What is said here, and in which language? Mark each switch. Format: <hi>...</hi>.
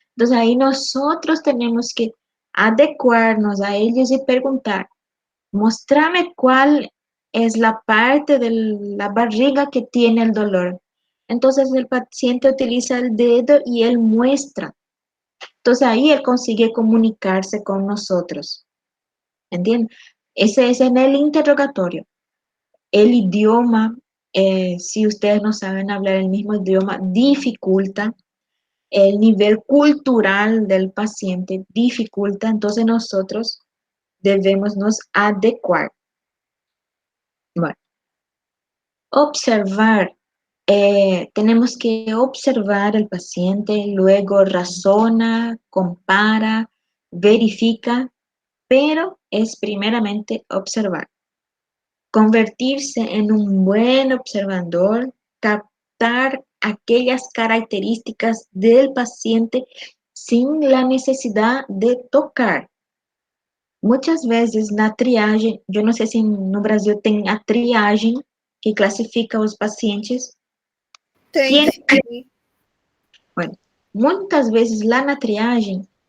<pt>Então, aí nós temos que adequar-nos a eles e perguntar, mostrame qual é a parte da barriga que tem o dolor. Então, o paciente utiliza o dedo e ele muestra. Então, aí ele consegue comunicar-se com nós.</pt> <es>¿Entienden? Ese es en el interrogatorio. El idioma, si ustedes no saben hablar el mismo idioma, dificulta el nivel cultural del paciente, dificulta, entonces nosotros debemos nos adecuar. Bueno, observar, tenemos que observar el paciente, luego razona, compara, verifica, pero es primeramente observar. Convertirse en un buen observador, captar aquellas características del paciente sin la necesidad de tocar. Muchas veces</es> <pt>na triagem, eu não sei se no Brasil tem a triagem que classifica os pacientes. Tem. Bueno, muitas vezes lá na triagem,</pt>